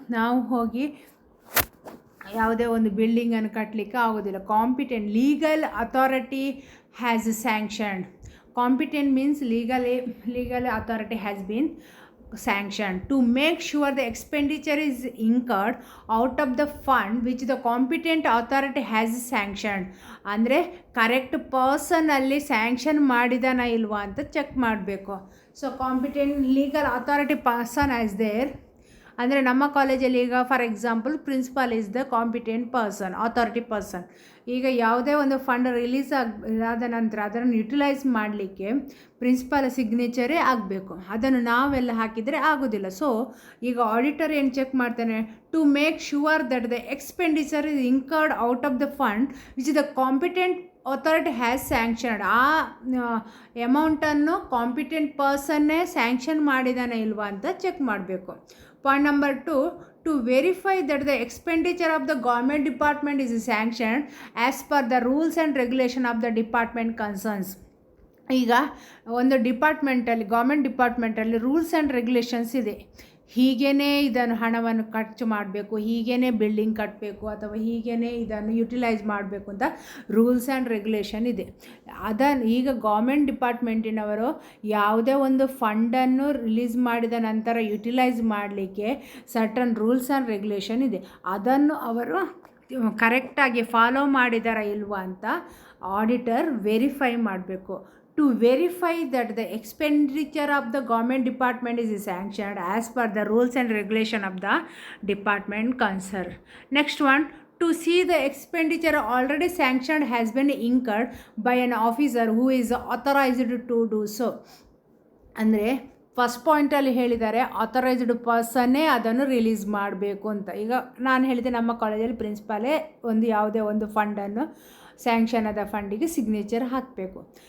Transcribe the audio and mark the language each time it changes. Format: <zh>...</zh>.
<kn>ನಾವು ಹೋಗಿ ಯಾವುದೇ ಒಂದು ಬಿಲ್ಡಿಂಗನ್ನು ಕಟ್ಟಲಿಕ್ಕೆ ಆಗೋದಿಲ್ಲ.</kn> <en>Competent legal authority has sanctioned. Competent means legal authority has been sanctioned to make sure the expenditure is incurred out of the fund which the competent authority has sanctioned.</en> <kn>ಅಂದರೆ correct ಪರ್ಸನಲ್ಲಿ sanction ಮಾಡಿದಾನ ಇಲ್ವಾ ಅಂತ check ಮಾಡಬೇಕು.</kn> <en>So competent legal authority person as there.</en> <kn>ಅಂದರೆ ನಮ್ಮ ಕಾಲೇಜಲ್ಲಿ ಈಗ</kn> <en>For example principal is the competent person, authority person.</en> <kn>ಈಗ ಯಾವುದೇ ಒಂದು ಫಂಡ್ ರಿಲೀಸ್ ಆದ ನಂತರ ಅದನ್ನು ಯುಟಿಲೈಸ್ ಮಾಡಲಿಕ್ಕೆ ಪ್ರಿನ್ಸಿಪಾಲ್ ಸಿಗ್ನೇಚರೇ ಆಗಬೇಕು. ಅದನ್ನು ನಾವೆಲ್ಲ ಹಾಕಿದರೆ ಆಗೋದಿಲ್ಲ. ಸೊ ಈಗ ಆಡಿಟರ್ ಏನು ಚೆಕ್ ಮಾಡ್ತಾನೆ,</kn> <en>To make sure that the expenditure is incurred out of the fund which the competent authority has sanctioned.</en> <kn>ಆ ಅಮೌಂಟನ್ನು ಕಾಂಪಿಟೆಂಟ್ ಪರ್ಸನ್ನೇ ಸ್ಯಾಂಕ್ಷನ್ ಮಾಡಿದಾನೆ ಇಲ್ವಾ ಅಂತ ಚೆಕ್ ಮಾಡಬೇಕು.</kn> <en>Point number 2, to verify that the expenditure of the government department is sanctioned as per the rules and regulation of the department concerns.</en> <kn>ಈಗ ಒಂದು ಡಿಪಾರ್ಟ್ಮೆಂಟಲ್ಲಿ, government ಡಿಪಾರ್ಟ್ಮೆಂಟಲ್ಲಿ rules and regulations ಇದೆ. ಹೀಗೇ ಇದನ್ನು ಹಣವನ್ನು ಖರ್ಚು ಮಾಡಬೇಕು, ಹೀಗೇ ಬಿಲ್ಡಿಂಗ್ ಕಟ್ಟಬೇಕು, ಅಥವಾ ಹೀಗೇ ಇದನ್ನು ಯುಟಿಲೈಸ್ ಮಾಡಬೇಕು ಅಂತ ರೂಲ್ಸ್ ಆ್ಯಂಡ್ ರೆಗ್ಯುಲೇಷನ್ ಇದೆ. ಅದನ್ನು ಈಗ ಗೌರ್ಮೆಂಟ್ ಡಿಪಾರ್ಟ್ಮೆಂಟಿನವರು ಯಾವುದೇ ಒಂದು ಫಂಡನ್ನು ರಿಲೀಸ್ ಮಾಡಿದ ನಂತರ ಯುಟಿಲೈಸ್ ಮಾಡಲಿಕ್ಕೆ ಸರ್ಟನ್ ರೂಲ್ಸ್ ಆ್ಯಂಡ್ ರೆಗ್ಯುಲೇಷನ್ ಇದೆ. ಅದನ್ನು ಅವರು ಕರೆಕ್ಟಾಗಿ ಫಾಲೋ ಮಾಡಿದಾರ ಇಲ್ವಾ ಅಂತ ಆಡಿಟರ್ ವೆರಿಫೈ ಮಾಡಬೇಕು.</kn> <en>To verify that the expenditure of the government department is sanctioned as per the rules and regulation of the department concerned. Next one, to see the expenditure already sanctioned has been incurred by an officer who is authorized to do so.</en> <kn>ಅಂದರೆ first ಪಾಯಿಂಟಲ್ಲಿ ಹೇಳಿದ್ದಾರೆ authorised ಪರ್ಸನ್ನೇ ಅದನ್ನು release ಮಾಡಬೇಕು ಅಂತ. ಈಗ ನಾನು ಹೇಳಿದೆ ನಮ್ಮ ಕಾಲೇಜಲ್ಲಿ ಪ್ರಿನ್ಸಿಪಾಲೇ ಯಾವುದೇ ಒಂದು ಫಂಡನ್ನು ಸ್ಯಾಂಕ್ಷನ್ ಆದ ಫಂಡಿಗೆ ಸಿಗ್ನೇಚರ್ ಹಾಕಬೇಕು.</kn>